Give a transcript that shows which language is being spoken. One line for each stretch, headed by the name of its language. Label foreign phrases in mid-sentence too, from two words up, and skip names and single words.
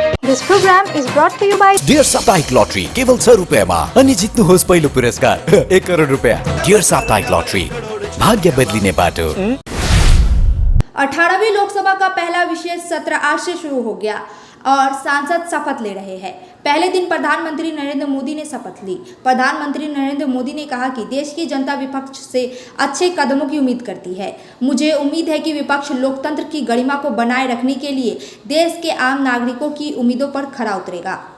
English: This program is brought to you by
Nepali: डियर साप्ताहिक लॉटरी केवल 100 रुपियाँमा अनि जित्नुहोस् पहिलो पुरस्कार 1 करोड रुपया। डियर साप्ताहिक लॉटरी, भाग्य बदलिने बाटो।
Hindi: 18वीं लोकसभा का पहला विशेष सत्र आज से शुरू हो गया और सांसद शपथ ले रहे हैं। पहले दिन प्रधानमंत्री नरेंद्र मोदी ने शपथ ली। प्रधानमंत्री नरेंद्र मोदी ने कहा कि देश की जनता विपक्ष से अच्छे कदमों की उम्मीद करती है। मुझे उम्मीद है कि विपक्ष लोकतंत्र की गरिमा को बनाए रखने के लिए देश के आम नागरिकों की उम्मीदों पर खरा उतरेगा।